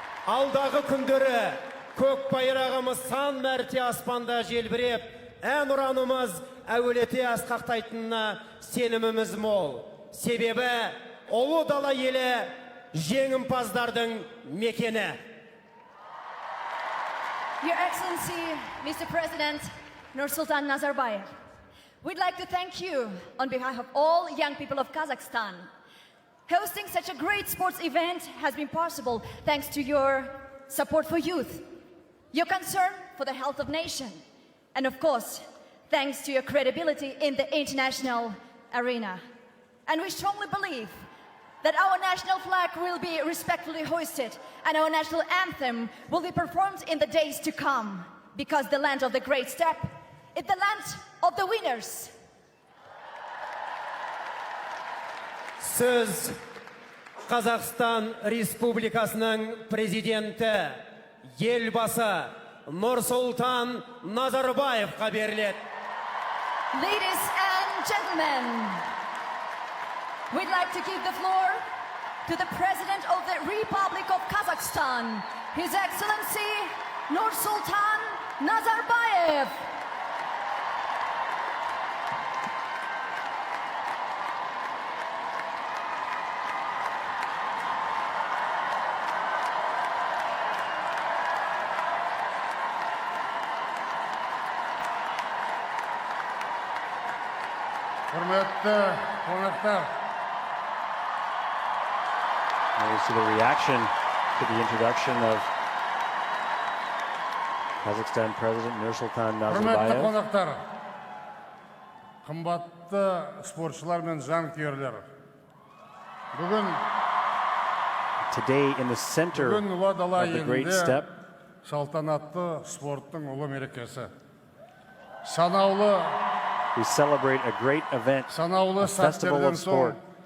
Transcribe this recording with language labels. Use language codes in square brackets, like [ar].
[kk] Алдағы күндері көк байрағымыз сан мәрте аспанда желбіреп, әнұранымыз әуелете асқақтайтынына сеніміміз мол. Себебі ұлы дала елі жеңімпаздардың мекені. [en] Your Excellency, Mr. President Nursultan Nazarbayev, we'd like to thank you on behalf of all young people of Kazakhstan. Hosting such a great sports event has been possible thanks to your support for youth, your concern for the health of nation, and of course, thanks to your credibility in the international arena. And we strongly believe that our national flag will be respectfully hoisted and our national anthem will be performed in the days to come, because the land of the great step is the land of the winners. [kk] Сөз Қазақстан Республикасының президенті елбасы Нұрсұлтан Назарбаевқа беріледі. [en] Ladies and gentlemen, we'd like to give the floor to the President of the Republic of Kazakhstan, His Excellency Nursultan Nazarbayev. You see the reaction to the introduction of Kazakhstan President Nursultan Nazarbayev. [kk] Қымбатты спортшылар мен жанкүйерлер. Бүгін [en] Today in the center of the great step, [kk] салтанатты спорттың ұлы мерекесі. Санаулы [en] we celebrate a great event, a festival of sport.